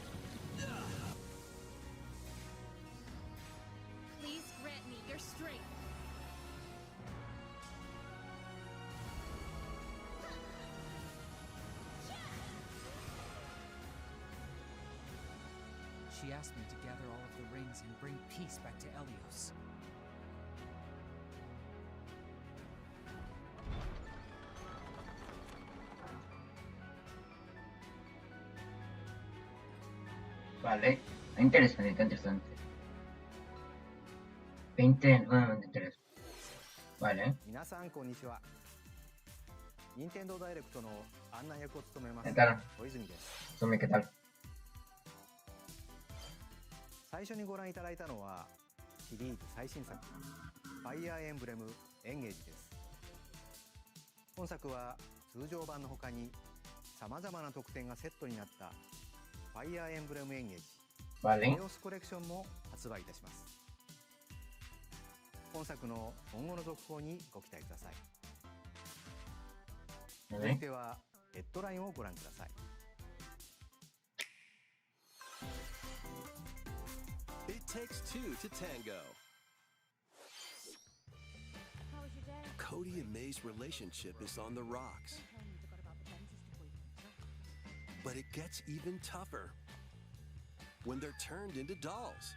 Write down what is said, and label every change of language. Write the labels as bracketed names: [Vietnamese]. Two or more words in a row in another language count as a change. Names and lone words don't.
[English] Please grant me your strength. She asked me to gather all of the rings and bring peace back to Elios. [Spanish] Vale. Interesante, interesante. 20 Vale. [Japanese] 皆さんこんにちは。任天堂ダイレクトの案内役を務めます [Spanish] ¿Qué tal? [Japanese] 小泉です。 [Spanish] Tome, ¿qué tal? [Japanese] 最初にご覧いただいたのはシリーズ最新作ファイアーエンブレムエンゲージです。本作は通常版の他にさまざまな特典がセットになったファイアーエンブレムエンゲージ [Spanish] Vale. [Japanese] エオスコレクションも発売いたします。本作の今後の続報にご期待ください。続いてはヘッドラインをご覧ください。 [English] It takes two to tango. How was your day? Cody and May's relationship is on the rocks. But it gets even tougher when they're turned into dolls.